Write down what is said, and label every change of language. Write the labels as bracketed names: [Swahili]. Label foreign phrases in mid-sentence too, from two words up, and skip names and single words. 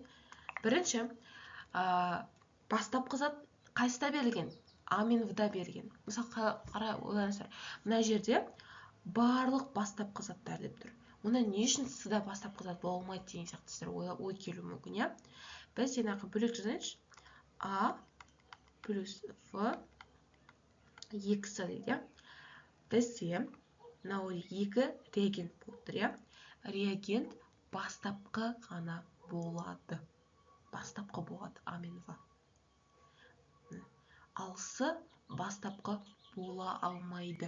[Kazakh] Бірінші, бастапқы зат қайсыда берілген? А мен В-да берілген. Мысалы, ойлаңыздар. Мына жерде барлық бастапқы заттар деп тұр. Онда не үшін С-да бастапқы зат болмайды деген сияқты ой келуі мүмкін, иә? Біз жаңағы бөлек жазайыншы. А плюс В 2С дейді. Бізде мынау 2 реагент болып тұр, иә? Реагент бастапқы ғана болады. Бастапқы болады А мен В. Ал С бастапқы бола алмайды.